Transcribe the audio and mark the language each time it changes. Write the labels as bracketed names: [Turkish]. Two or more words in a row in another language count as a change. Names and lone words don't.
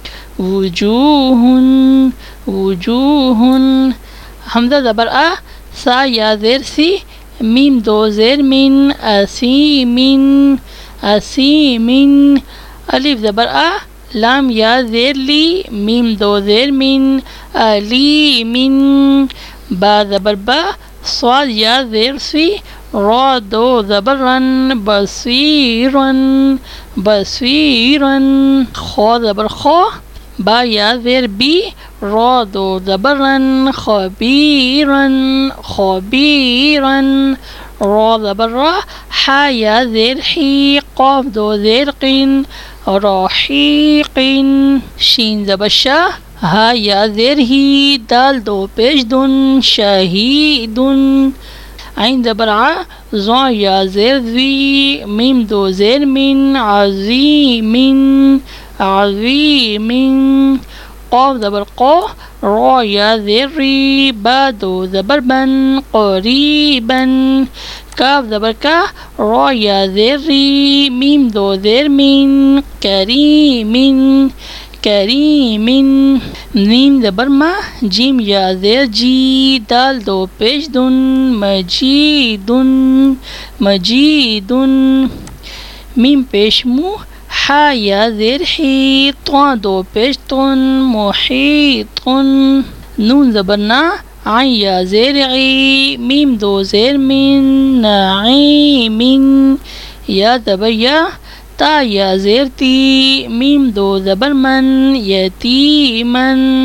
[Urdu] وجوہن وجوہن، حمزہ زبر آ، سا یا زیر سی، میم دو زیر من، اسیمن اسیمن، الف زبر آ، لام یا زیر لی، میم دو زیر من، علیمن، با زبر با، صاد یا زیر سی، را دو زبر رن، بصیرن بصیرن، خا زبر خا، با یا زیر بی، را دو زبر رن، خبیرن خبیرن، را زبر را، حا یا زیر حی، قاف دو زیر قین، رحیقن، شین زبر شا، ہا یا زیر ہی، دال دو پیش دن، شہیدن، عین زبر ع، زا یا زیر زی، میم دو زیر من، عظیمن عظیمن، قاف زبر قا، را یا زیر ری، با دو زبر بن، قریبا، کاف زبر کا، را یا زیر ری، میم دو زیر من، کریمن کریمن، نیم زبر ما، جیم یا زیر جی، دال دو پیش دن، مجیدن مجیدن، میم پیش مو، حا یا زیر حی، طا دو پیش تن، محیطن، نون زبر نا، عین یا زیر عی، میم دو زیر من، نعیمن، یا زبر یا، تا یا زیر تی، میم دو زبر من، یتیمن،